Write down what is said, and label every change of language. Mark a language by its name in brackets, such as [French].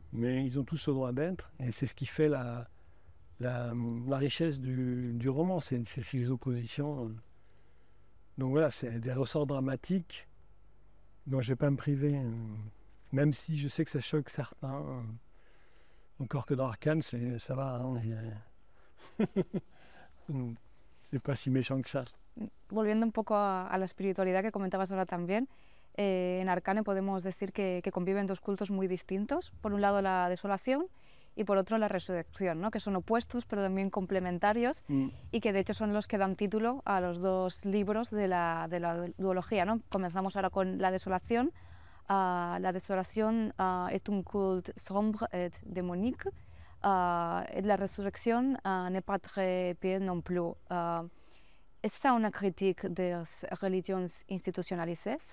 [French] Mais ils ont tous ce droit d'être, et c'est ce qui fait la richesse du roman, c'est ces oppositions. Donc voilà, c'est des ressorts dramatiques dont je ne vais pas me priver, même si je sais que ça choque certains. Encore que dans Arcane, ça va, hein, c'est pas si méchant que ça. [Spanish] Volviendo un poco a la espiritualidad que comentabas ahora también, en Arcane podemos decir que conviven dos cultos muy distintos. Por un lado la desolación y por otro la resurrección, ¿no? Que son opuestos pero también complementarios y que de hecho son los que dan título a los dos libros de la duología, ¿no? Comenzamos ahora con la desolación. [French] La desolación est un culte sombre et démonique et la résurrection n'est pas très bien non plus. Est-ce ça une critique des religions institutionnalisées?